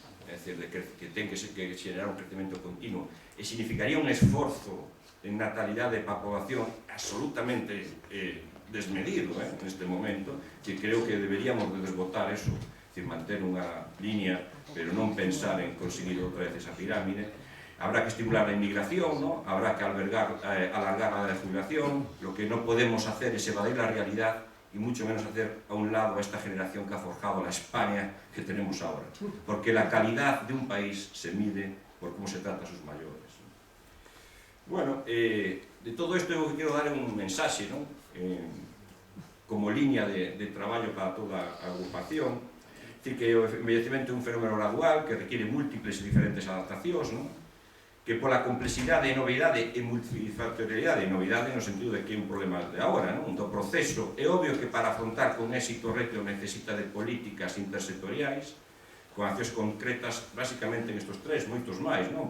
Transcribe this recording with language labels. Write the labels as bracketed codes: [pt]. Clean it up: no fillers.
[gl] é dicir, que ten que xerar un crecemento continuo, e significaría un esforzo en natalidade para a población absolutamente desmedido neste momento, que creo que deberíamos de desbotar eso, é dicir, manter unha línea, pero non pensar en conseguir outra vez esa pirámide. [es] Habrá que estimular la inmigración, ¿no? Habrá que alargar la edad de jubilación. Lo que no podemos hacer es evadir la realidad y mucho menos hacer a un lado a esta generación que ha forjado la España que tenemos ahora. Porque la calidad de un país se mide por cómo se trata a sus mayores. Bueno, de todo esto yo quiero dar un mensaje, ¿no? Como línea de trabajo para toda a agrupación. [gl] Es decir, que o envellecemento é un fenómeno gradual que requiere múltiples e diferentes adaptacións, ¿no? Que pola complexidade e novidade e multifactorialidade, e novidade no sentido de que é un problema de agora, non? Do proceso, é obvio que para afrontar con éxito o reto necesita de políticas intersectoriais, con accións concretas, basicamente en estes tres, moitos máis, non?